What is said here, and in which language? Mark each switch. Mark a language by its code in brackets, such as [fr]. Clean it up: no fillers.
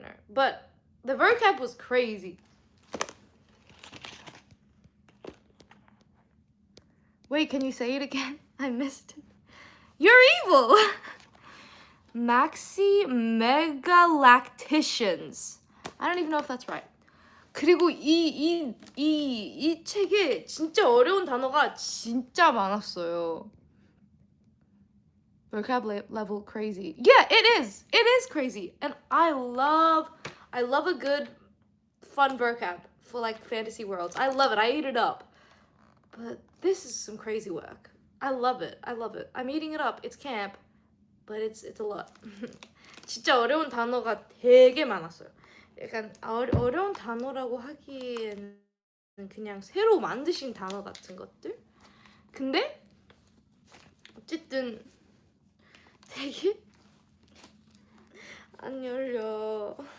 [en] But the vocab was crazy. Wait, can you say it again? I missed it. You're evil! Maximegalacticians. I don't even know if that's right. [ko] 그리고 이 책에 진짜 어려운 단어가 진짜 많았어요. [en] Vocab level crazy. Yeah, it is crazy. And I love a good fun vocab for like fantasy worlds. I love it. I eat it up. But this is some crazy work. I love it. I'm eating it up. It's camp. But it's a lot. [ko] 진짜 어려운 단어가 되게 많았어요. 약간 어려운 단어라고 하기에는 그냥 새로 만드신 단어 같은 것들? 근데 어쨌든 되게 안 열려.